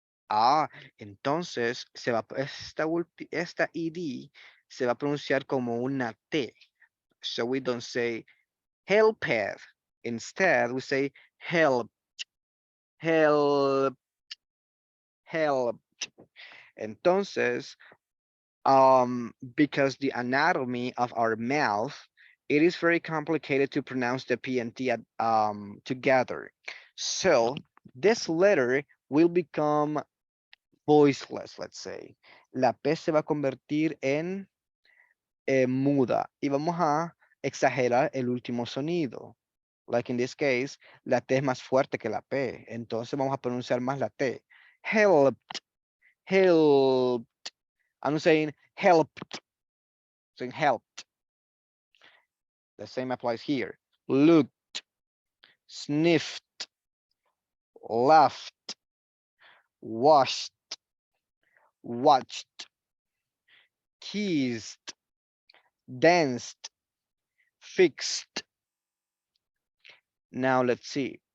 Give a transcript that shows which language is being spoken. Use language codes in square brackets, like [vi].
[es] Ah, entonces esta ed se va a pronunciar como una T. [en] So we don't say helped. Instead, we say help, help, help. Entonces, because the anatomy of our mouth, it is very complicated to pronounce the P and T together. So this letter will become voiceless, let's say. [es] La P se va a convertir en muda y vamos a exagerar el último sonido. [en] Like in this case, [es] la T es más fuerte que la P, entonces vamos a pronunciar más la T. [en] Helped, helped. I'm saying helped, saying helped. The same applies here. Looked, sniffed, laughed, washed, watched, kissed, danced, fixed. Now let's see.